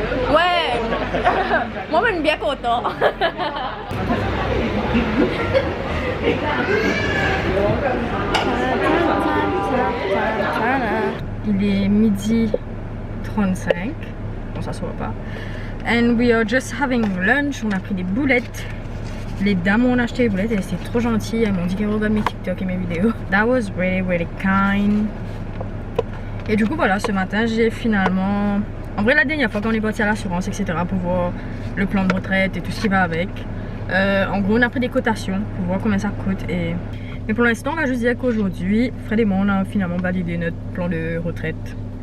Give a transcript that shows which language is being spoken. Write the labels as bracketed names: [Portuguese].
[French] Ouais, moi-même bien content. Il est midi 35, bon ça se voit pas. [English] And we are just having lunch, [French] on a pris des boulettes. Les dames ont acheté les boulettes et c'était trop gentil, elles m'ont dit qu'elles regardent mes TikTok et mes vidéos. [English] That was really really kind. [French] Et du coup voilà, ce matin j'ai finalement... En vrai la dernière fois qu'on est parti à l'assurance etc pour voir le plan de retraite et tout ce qui va avec. En gros on a pris des cotations pour voir combien ça coûte et... Mais pour l'instant on va juste dire qu'aujourd'hui Fred et moi on a finalement validé notre plan de retraite.